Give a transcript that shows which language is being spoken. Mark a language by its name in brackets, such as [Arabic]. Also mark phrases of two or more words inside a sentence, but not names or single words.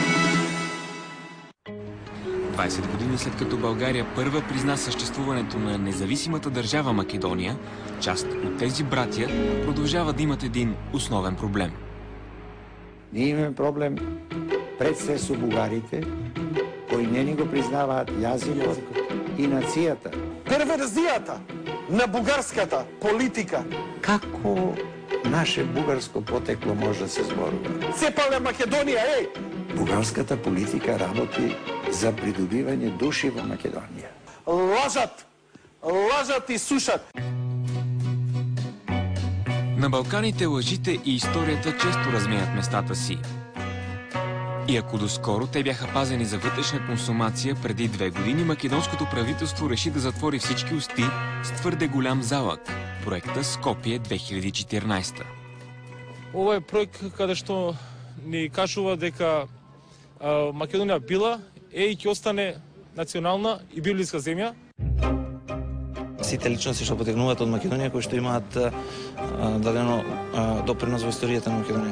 [Bulgarian] 20 години след като България първа призна съществуването на независимата държава Македония, част от тези братя продължава да имат един основен проблем. [Macedonian] Ние имаме проблем пред се с бугарите, кои не ни го признават язикот и нацията. Перверзията на бугарската политика. Како наше бугарско потекло може да се зборува? Цепале Македонија, ей! Бугарската политика работи за придобиване души во Македонија. Лажат! Лажат и сушат! [Bulgarian] На Балканите лъжите и историята често разменят местата си. И ако доскоро те бяха пазени за вътрешна консумация, преди 2 години македонското правителство реши да затвори всички усти с твърде голям залък. Проекта Скопие 2014. [Macedonian] Ова е проект каде што ни кажува дека Македонија била и ќе остане национална и библиска земја. Сите личности што потекнуваат од Македонија, кои што имаат дадено допринос во историјата на Македонија.